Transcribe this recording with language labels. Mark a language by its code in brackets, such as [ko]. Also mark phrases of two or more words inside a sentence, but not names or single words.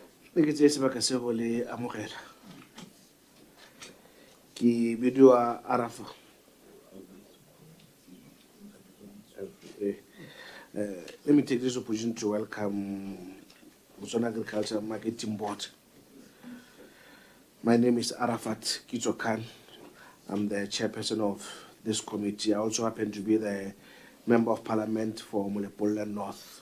[tn] ke tse sebaka se go le amogela ke bidiwa Arafa. [en] Let me take this opportunity to welcome BOTSWANA Agriculture Marketing Board. My name is Arafat Kitsokan. I'm the chairperson of this committee. I also happen to be the member of parliament for Molepola North.